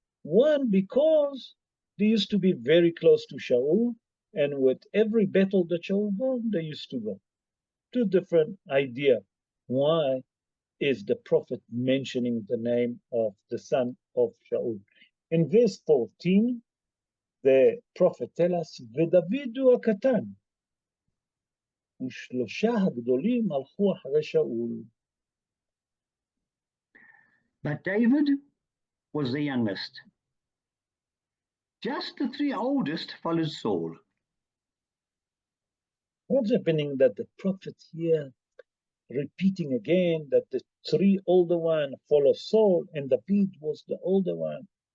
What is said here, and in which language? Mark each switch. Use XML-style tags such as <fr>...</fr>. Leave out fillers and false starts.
<en>One, because they used to be very close to Shaul, and with every battle that Shaul won, they used to go. 2 different ideas. Why is the prophet mentioning the name of the son of Shaul? In verse 14, the prophet tells us,</en> <he>ודוד הוא הקטן, ושלושה הגדולים הלכו אחרי שאול.</he> <en>But David was the youngest. Just the three oldest followed Saul. What's happening that the prophet here repeating again that the three older one follow Saul and David was the older one?</en>